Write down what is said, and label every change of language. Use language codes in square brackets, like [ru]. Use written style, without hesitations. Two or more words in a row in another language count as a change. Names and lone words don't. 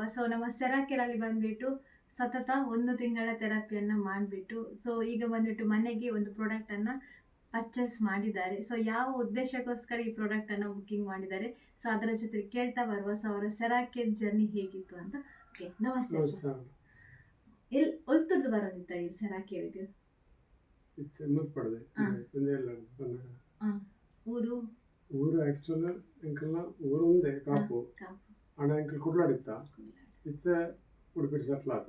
[kn] ಸೊ ನಮ್ಮ ಸೆರಾಕೆರಲ್ಲಿ ಬಂದ್ಬಿಟ್ಟು ಸತತ 1 ತಿಂಗಳ ಥೆರಪಿಯನ್ನು ಮಾಡಿಬಿಟ್ಟು ಸೊ ಈಗ ಬಂದ್ಬಿಟ್ಟು ಮನೆಗೆ ಒಂದು ಪ್ರಾಡಕ್ಟನ್ನು ಪರ್ಚೇಸ್ ಮಾಡಿದ್ದಾರೆ. ಸೊ ಯಾವ ಉದ್ದೇಶಕ್ಕೋಸ್ಕರ ಈ ಪ್ರಾಡಕ್ಟನ್ನು ಬುಕ್ಕಿಂಗ್ ಮಾಡಿದ್ದಾರೆ, ಸೊ ಅದರ ಜೊತೆ ಕೇಳ್ತಾ ಬರುವ. ಸೊ ಅವರ ಸೆರಾಕೆರ್ ಜರ್ನಿ ಹೇಗಿತ್ತು ಅಂತ. ಓಕೆ, ನಮಸ್ತೆ. ಎಲ್ಲಿ ಒಲ್ತದ್ದು ಬರೋದಿತ್ತ ಈ ಸೆರಾಕೆರಿಗೆ? [tcy] ಮುಲ್ಪಡದೆ ಊರು ಊರು ಆಕ್ಚುಲಿ ಎಂಕಲ್ನ ಊರು ಒಂದೇ ಕಾಪು ಹಣ ಎಂಕಲ್ ಕುಡ್ಲಾಡಿತ್ತ ಇತ್ತ ಉಡುಪಿ ಸೆಟ್ಲ್ ಆತ.